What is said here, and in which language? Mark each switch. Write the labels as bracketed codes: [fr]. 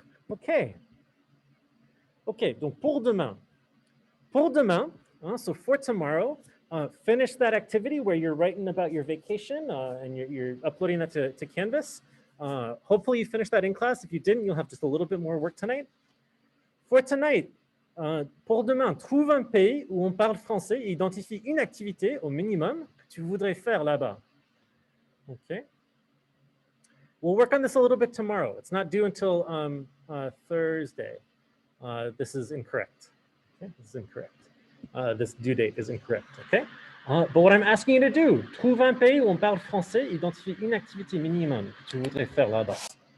[fr] Okay. Okay, donc pour demain. [en] Pour demain, so for tomorrow, finish that activity where you're writing about your vacation and you're uploading that to Canvas. Hopefully you finished that in class. If you didn't, you'll have just a little bit more work tonight. [fr] For tonight, pour demain, trouve un pays où on parle français et identifie une activité au minimum que tu voudrais faire là-bas. [en] Okay. We'll work on this a little bit tomorrow. It's not due until Thursday. This is incorrect. Okay, this is incorrect. This due date is incorrect, okay? [fr] But what I'm asking you to do, trouve un pays où on parle français, identifie une activité minimum que tu voudrais faire là-bas.